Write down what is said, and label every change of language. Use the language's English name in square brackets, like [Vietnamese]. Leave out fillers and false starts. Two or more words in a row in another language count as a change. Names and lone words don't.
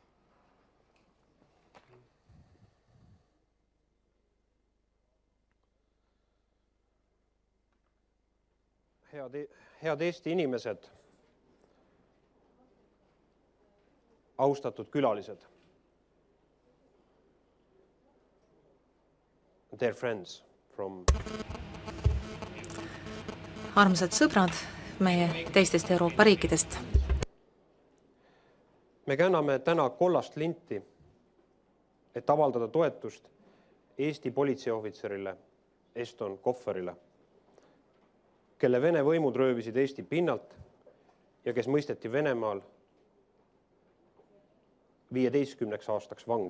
[Estonian] Head Eesti inimesed, austatud külalised, [English] dear friends from [Estonian] Armsad sõbrad meie teistest Euroopa riikidest. Me kanname täna kollast linti, et avaldada toetust Eesti politseiohvitserile Eston Kohverile, kelle Vene võimud röövisid Eesti pinnalt ja kes mõisteti Venemaal 15 aastaks vangi.